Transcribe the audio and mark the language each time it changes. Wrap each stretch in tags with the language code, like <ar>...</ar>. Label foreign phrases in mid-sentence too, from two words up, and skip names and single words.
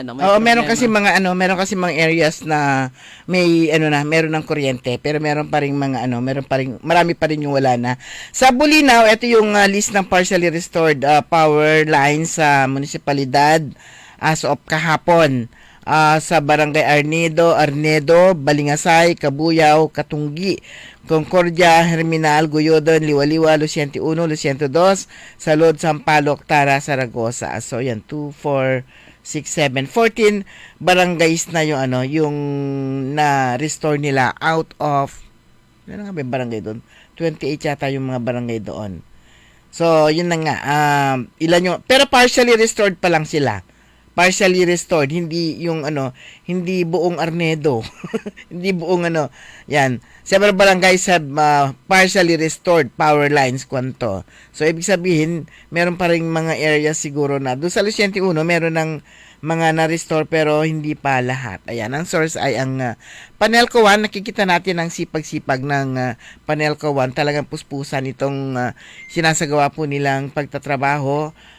<tl>meron kasi mga areas na meron ng kuryente pero meron pa ring marami pa rin yung wala na. Sa Bulinaw, ito yung list ng</tl> <en>partially restored power lines</en> <tl>sa munisipalidad</tl> <en>as of</en> <tl>kahapon. Sa Barangay Arnedo, Balingasay, Kabuyaw, Katunggi, Concordia, Herminal, Guyodon, Liwaliwa, Luciente 1, Luciente 2, Salud, Sampaloc, Tara, Saragosa. So yan, 2, 4, 6, 7, 14 barangays na yung na-restore nila</tl> <en>out of,</en> <tl>ano nga ba yung barangay doon? 28 yata yung mga barangay doon. So, yun na nga. Ilan yung, pero</tl> <en>partially restored</en> <tl>pa lang sila.</tl> <en>Partially restored,</en> <tl>hindi hindi buong Arnedo. Hindi buong yan.</tl> <en>Several barangays have partially restored power lines kwanto.</en> <tl>So, ibig sabihin, meron pa rin mga areas siguro na, doon sa Luciente 1, meron ng mga na-restore pero hindi pa lahat. Ayan, ang source ay ang Panelco 1. Nakikita natin ang sipag-sipag ng Panelco 1. Talagang puspusan itong sinasagawa po nilang pagtatrabaho.</tl>